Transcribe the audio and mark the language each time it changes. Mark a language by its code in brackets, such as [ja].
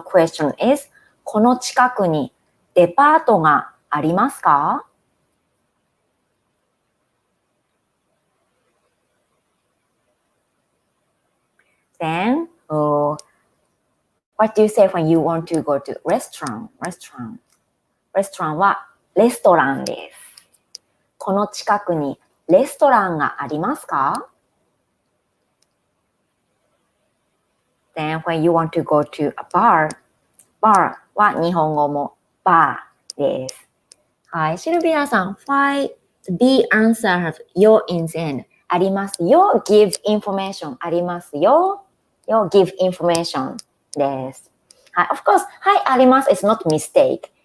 [en] So question is, [ja] この近くにデパートがありますか？ [en] Then, what do you say when you want to go to restaurant? [ja] Restaurant はレストランです。この近くにレストランがありますか？ [en] Then, when you want to go to a bar [ja] は日本語もバーです。 [en] はい、シルビアさん、why the answer have よ in the end? [ja] ありますよ [en] give information ありますよ give information です。はい、of course, はい、あります is not mistake.